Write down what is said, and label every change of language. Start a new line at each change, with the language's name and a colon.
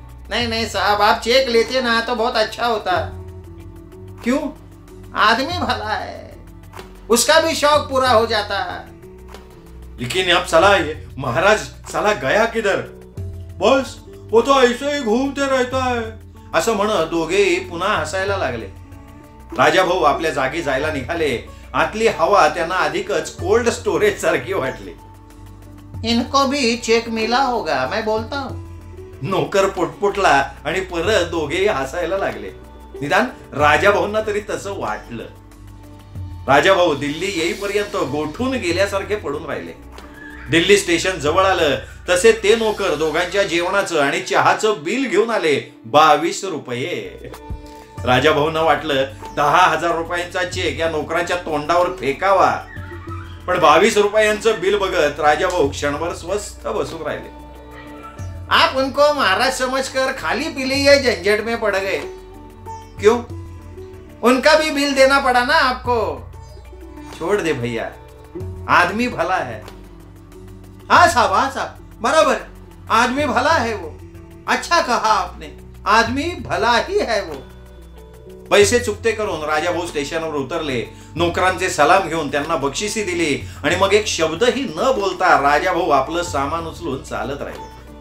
Hindi: नहीं नहीं साहब, आप चेक लेते ना तो बहुत अच्छा होता. क्यों? आदमी भला है, उसका भी शौक पूरा हो जाता है. लेकिन अब साला ये महाराज साला गया किधर? बस वो तो ऐसे ही घूमते रहता है.
Marathi: असं म्हणत दोघेही पुन्हा हसायला लागले. राजाभाऊ आपल्या जागी जायला निघाले. आतली हवा त्यांना अधिकच कोल्ड स्टोरेज सारखी वाटली.
Hindi: इनको भी चेक मिला होगा, मैं बोलता हूं.
Marathi: नोकर पुटपुटला आणि परत दोघेही हसायला लागले. निदान राजाभाऊंना तरी तसं वाटलं. राजाभाऊ दिल्ली येईपर्यंत गोठून गेल्यासारखे पडून राहिले. दिल्ली स्टेशन जवळ आलं तसे ते नोकर दोघांच्या जेवणाचं आणि चहाचं बिल घेऊन आले. 22 रुपये. राजाभाऊंना वाटलं 10,000 रुपयांचा चेक या नोकरांच्या तोंडावर फेकावा. पण 22 रुपयांचं बिल बघत राजाभाऊ क्षणभर स्वस्थ बसून राहिले.
Hindi: आप उनको महाराज समझकर खाली पी लिए झंझट में पड़ गए. क्यों? उनका भी बिल देना पड़ा ना आपको. छोड़ दे भैया, आदमी भला है. हाँ साहब, बराबर, आदमी भला है वो. अच्छा कहा आपने, आदमी भला ही है वो.
Marathi: पैसे चुकते करून राजाभाऊ स्टेशनवर उतरले. नोकरांचे सलाम घेऊन त्यांना बक्षिसी दिली आणि मग एक शब्दही न बोलता राजाभाऊ आपलं सामान उचलून चालत राहिले.